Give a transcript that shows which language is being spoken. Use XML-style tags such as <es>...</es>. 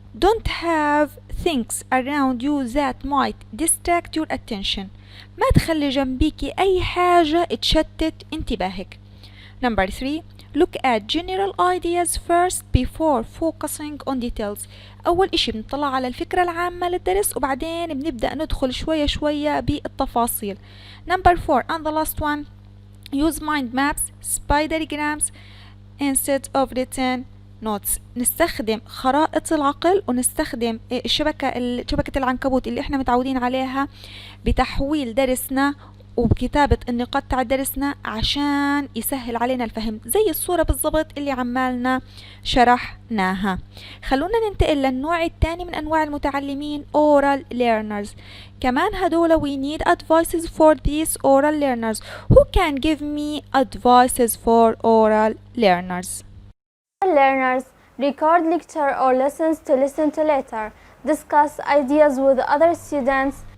<en>Don't have things around you that might distract your attention.</en> <ar>ما تخلي جنبيكي أي حاجة تشتت انتباهك.</ar> <en>Number 3. Look at general ideas first before focusing on details.</en> <ar>أول إشي بنطلع على الفكرة العامة للدرس وبعدين بنبدأ ندخل شوية شوية بالتفاصيل.</ar> <en>Number 4 and the last one. Use mind maps, spidergrams instead of written notes.</en> <ar>نستخدم خرائط العقل ونستخدم شبكة العنكبوت اللي احنا متعودين عليها بتحويل درسنا وبكتابة النقاط تاع درسنا عشان يسهل علينا الفهم، زي الصورة بالضبط اللي عمالنا شرحناها. خلونا ننتقل للنوع الثاني من أنواع المتعلمين</ar> <en>oral learners.</en> <ar>كمان هدول</ar> <en>we need advices for these oral learners. Who can give me advices for oral learners? Learners record lecture or lessons to listen to later. Discuss ideas with other students.</en>